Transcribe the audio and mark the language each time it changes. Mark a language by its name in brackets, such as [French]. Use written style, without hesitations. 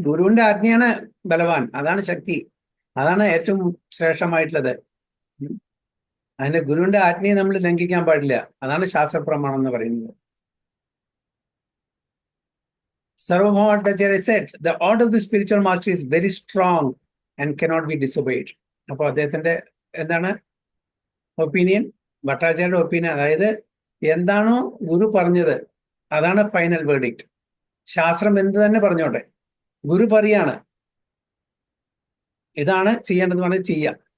[Malayalam] ഗുരുവിന്റെ ആജ്ഞയാണ് ബലവാൻ, അതാണ് ശക്തി, അതാണ് ഏറ്റവും ശ്രേഷ്ഠമായിട്ടുള്ളത്. അതിന്റെ ഗുരുവിന്റെ ആജ്ഞയെ നമ്മൾ ലംഘിക്കാൻ പാടില്ല, അതാണ് ശാസ്ത്രപ്രമാണം എന്ന് പറയുന്നത്. [English] Sarvabhauma Bhattacharya said, the order of the spiritual master is very strong and cannot be disobeyed. [Malayalam] അപ്പോൾ അദ്ദേഹത്തിന്റെ എന്താണ് ഒപ്പീനിയൻ? ഭട്ടാചാര്യയുടെ ഒപ്പീനിയൻ, അതായത് എന്താണോ ഗുരു പറഞ്ഞത് അതാണ് ഫൈനൽ വേർഡിക്റ്റ്. ശാസ്ത്രം എന്ത് തന്നെ പറഞ്ഞോട്ടെ, ഗുരു പറയാണ് ഇതാണ് ചെയ്യേണ്ടത് പറഞ്ഞ് ചെയ്യാം.